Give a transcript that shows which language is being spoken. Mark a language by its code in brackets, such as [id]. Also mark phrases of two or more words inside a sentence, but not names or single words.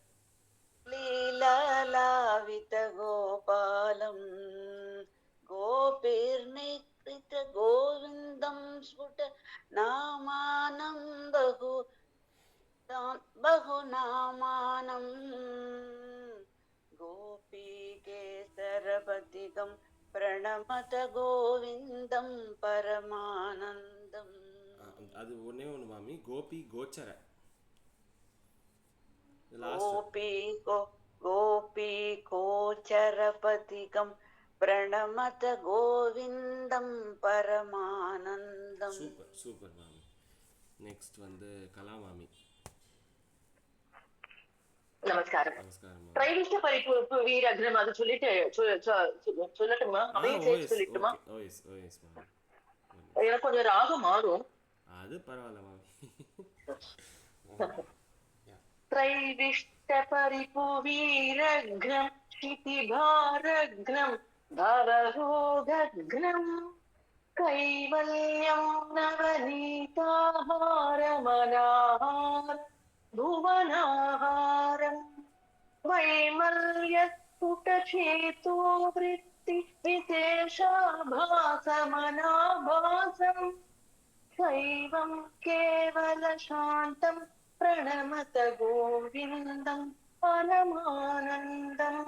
[sa] लीलालावित गोपालं गोपीर्निकृत गोविन्दं स्फुट नामानं बहुनामानं गोपीकेसरपदिकं प्रणमत गोविन्दं परमानन्दम्. [ta] அது ஒண்ணே ஒன்று மாமி. [sa] गोपी गोचर गोपी गोचरपदिकं प्रणमत गोविन्दं परमानन्दम्. [en] super super [ta] மாமி. நெக்ஸ்ட் வந்து கலா மாமி. நமஸ்காரம். நமஸ்காரம் மாமி. [sa] त्रैविष्ट परिपु वीरघ्नं [ta] அது சொல்லிட்டு சொல்லட்டுமா? அப்படியே சேர்த்து சொல்லட்டுமா? [en] yes yes [ta] மாமி. எனக்கு கொஞ்சம் ராகம் மாறும். அது பரவாயில்ல மாமி. [sa] त्रैविष्ट परिपुवीरघ्नं क्षितिभारघ्नं भवरोगघ्नं कैवल्यं नवनीताहारमनाहार भुवनाहारं वैमल्यस्फुटचेतो वृत्ति विशेषाभासमनाभासं शैवं केवलशान्तं प्रणमत गोविन्दं परमानन्दम्.